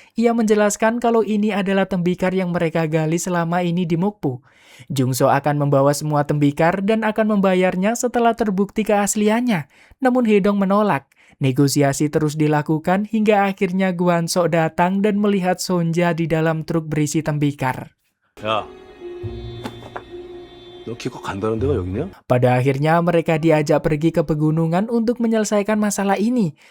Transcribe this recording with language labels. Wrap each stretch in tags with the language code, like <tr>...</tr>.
<id>Ia menjelaskan kalau ini adalah tembikar yang mereka gali selama ini di Mokpo. Jungso akan membawa semua tembikar dan akan membayarnya setelah terbukti keasliannya. Namun Hedong menolak. Negosiasi terus dilakukan hingga akhirnya Guanso datang dan melihat Sonja di dalam truk berisi tembikar.</id> <ko>야, 너 기껏 간다는 데가 여기냐?</ko> <id>Pada akhirnya mereka diajak pergi ke pegunungan untuk menyelesaikan masalah ini.</id>